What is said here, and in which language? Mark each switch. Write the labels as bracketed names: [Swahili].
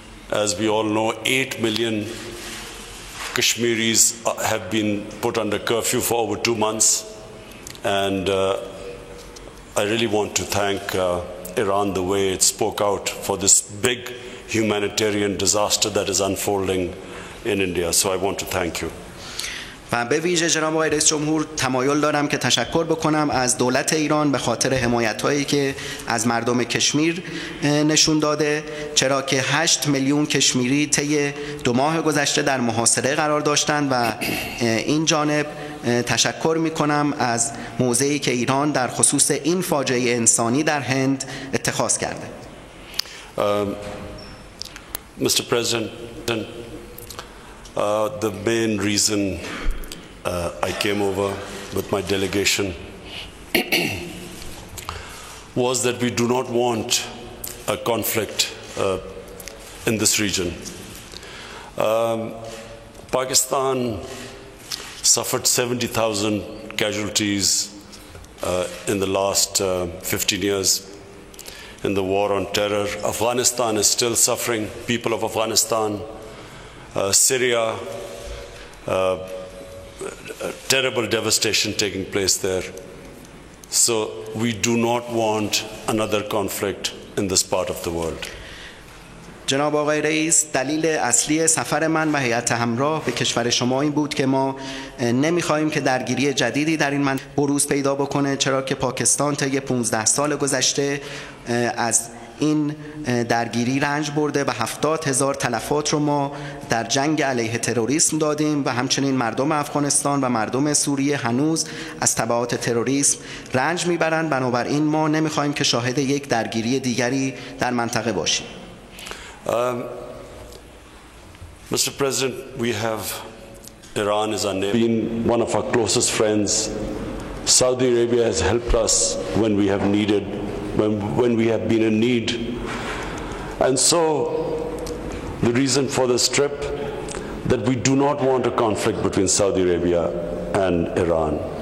[English] As we all know, 8 million Kashmiris have been put under curfew for over 2 months, and I really want to thank Iran the way it spoke out for this big humanitarian disaster that is unfolding in India. So I want to thank you. [Persian] و به ویژه جناب آقای رئیس جمهور تمایل دارم که تشکر بکنم از دولت ایران به خاطر حمایت‌هایی که از مردم کشمیر نشون داده، چرا که 8 میلیون کشمیری طی 2 ماه گذشته در محاصره قرار داشتند و این جانب تشکر می‌کنم از موضعی که ایران در خصوص این فاجعه انسانی در هند اتخاذ کرده. [English] Mr. President, the main reason I came over with my delegation was that we do not want a conflict in this region. Pakistan suffered 70,000 casualties in the last 15 years in the war on terror. Afghanistan is still suffering, people of Afghanistan, Syria, terrible devastation taking place there. So we do not want another conflict in this part of the world. [Persian] جناب آقای رئیس، دلیل اصلی سفر من و هیئت همراه به کشور شما این بود که ما نمیخواهیم که درگیری جدیدی در این منطقه بروز پیدا بکنه، چرا که پاکستان طی 15 سال گذشته از این درگیری رنج برده و 70,000 تلفات رو ما در جنگ علیه تروریسم دادیم و همچنین مردم افغانستان و مردم سوریه هنوز از تبعات تروریسم رنج میبرند. بنابراین ما نمیخواهیم که شاهد یک درگیری دیگری در منطقه باشیم. [English] Mr. President, we have Iran as our neighbor, been one of our closest friends. Saudi Arabia has helped us when we have needed, when we have been in need. And so the reason for this trip, that we do not want a conflict between Saudi Arabia and Iran.